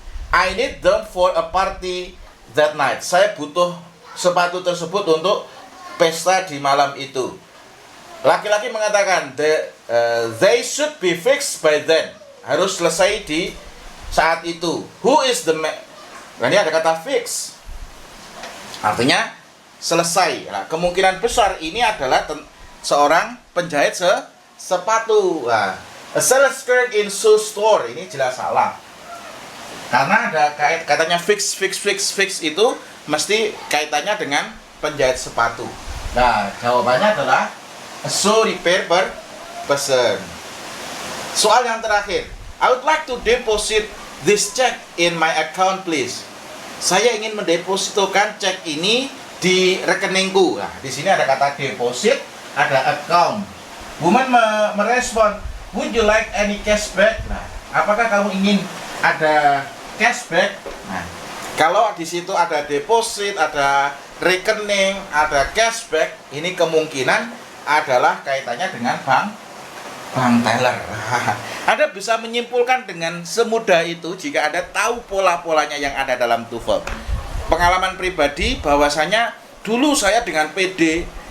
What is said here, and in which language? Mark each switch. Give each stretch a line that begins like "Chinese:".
English: I need them for a party that night.
Indonesian: Saya butuh sepatu tersebut untuk pesta di malam itu. Laki-laki mengatakan
English: they should be fixed by then.
Indonesian: Harus selesai di saat itu.
English: Who is the man?
Indonesian: Nah, ini ada kata fix. Artinya selesai. Nah, kemungkinan besar ini adalah seorang penjahit sepatu.
English: Nah, a sales clerk in shoe store,
Indonesian: ini jelas salah. Karena ada katanya fix itu mesti kaitannya dengan penjahit sepatu. Nah, jawabannya adalah
English: a shoe repair person.
Indonesian: Soal yang terakhir,
English: I would like to deposit this check in my account, please.
Indonesian: Saya ingin mendepositokan cek ini di rekeningku. Nah, di sini ada kata deposit, ada account.
English: Woman merespon, would you like any cashback?
Indonesian: Nah, apakah kamu ingin ada cashback? Nah, kalau di situ ada deposit, ada rekening, ada cashback, ini kemungkinan adalah kaitannya dengan bank teller. Anda bisa menyimpulkan dengan semudah itu jika Anda tahu pola-polanya yang ada dalam TOEFL. Pengalaman pribadi bahwasanya dulu saya dengan PD